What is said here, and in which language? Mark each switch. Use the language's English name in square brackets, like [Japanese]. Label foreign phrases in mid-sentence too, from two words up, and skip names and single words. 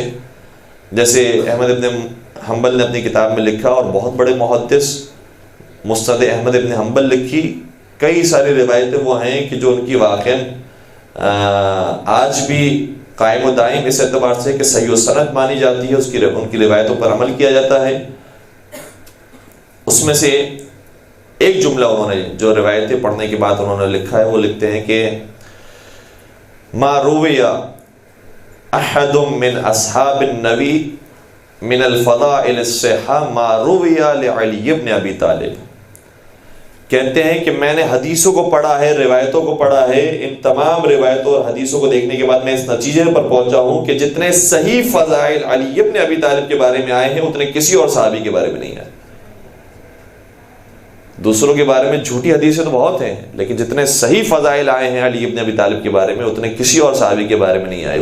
[Urdu] جیسے احمد ابن حنبل نے اپنی کتاب میں لکھا، اور بہت بڑے محدث مسند احمد ابن حنبل لکھی، کئی ساری روایتیں وہ ہیں کہ جو ان کی واقعاً آج بھی قائم و دائم اس اعتبار سے کہ صحیح و سند مانی جاتی ہے، ان کی روایتوں پر عمل کیا جاتا ہے۔ اس میں سے ایک جملہ انہوں نے جو روایتیں پڑھنے کے بعد انہوں نے لکھا ہے، وہ لکھتے ہیں کہ [Arabic] ما روی احد من اصحاب النبی من الفضائل الصحہ ما روی لعلی بن ابی طالب، [Urdu] کہتے ہیں کہ میں نے حدیثوں کو پڑھا ہے، روایتوں کو پڑھا ہے، ان تمام روایتوں اور حدیثوں کو دیکھنے کے بعد میں اس نتیجے پر پہنچا ہوں کہ جتنے صحیح فضائل علی بن ابی طالب کے بارے میں آئے ہیں اتنے کسی اور صحابی کے بارے میں نہیں آئے۔ دوسروں کے بارے میں جھوٹی حدیثیں تو بہت ہیں، لیکن جتنے صحیح فضائل آئے ہیں علی بن ابی طالب کے بارے میں اتنے کسی اور صحابی کے بارے میں نہیں آئے۔